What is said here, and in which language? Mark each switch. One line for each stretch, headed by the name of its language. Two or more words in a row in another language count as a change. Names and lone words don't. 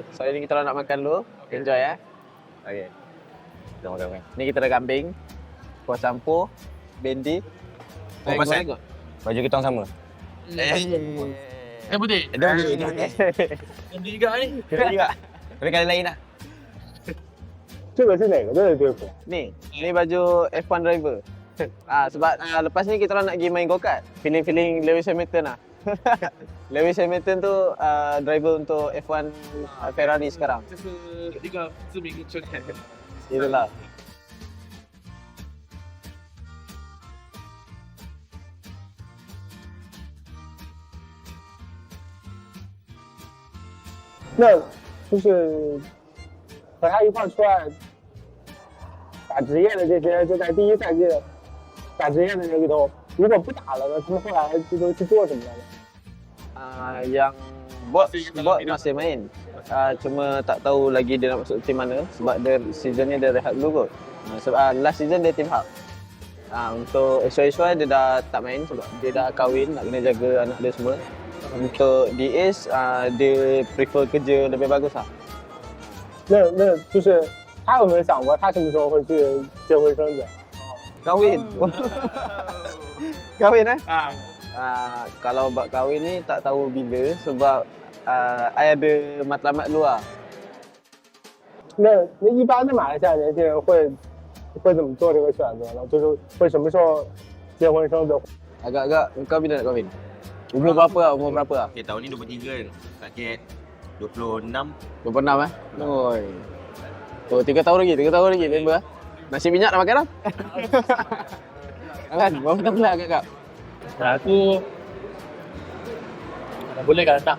Malay: So ini kita orang nak makan dulu. Enjoy ya. Okey. Tengok. Ni kita ada kambing, kuah campur, bendi. Oh, pasal baju kita orang sama. Putih. Ganti juga ni. Tapi kali lain lah.
Chinese: 这个是哪个队的队服？
Malay: Ni baju F1 driver. Sebab lepas ni kita orang nak pergi main go-kart. Feeling Lewis Hamilton lah. Lewis Hamilton tu driver untuk F1 Ferrari sekarang.
Chinese: 这是一个知名球员。
Malay: Itulah.
Chinese: “那就是和他一块出来打职业的这些，就在第一赛季打职业的人里头，如果不打了呢，他们后来这都去做什么了呢？
Malay: Yang bot masih main. Cuma tak tahu lagi dia nak masuk tim mana sebab dia season ni dia rehat dulu kot. Sebab
English: last season
Malay: dia tim hub. Untuk Ishwa dia dah tak main sebab dia dah kahwin, nak kena jaga anak dia semua. Untuk DAs dia prefer kerja lebih bagus lah.
Chinese: 那就是他有没有想过他什么时候会去结婚生子？
Malay: Kahwin. Kahwin eh? kalau bab kahwin ni tak tahu bila sebab I ada matlamat luar.
Chinese: 那一般的马来西亚年轻人会怎么做这个选择呢？就是会什么时候结婚生子？
Malay: Agak-agak kau bila nak kahwin? Umur berapa lah? Umur berapa lah? Okay, tahun ni 23 kan. Target 26. 26 eh? Oi. Oh, 3 tahun lagi member ah. Nasi minyak dah makan dah? Kan? Berapa tahun lah agak-agak? Aku boleh kan tak?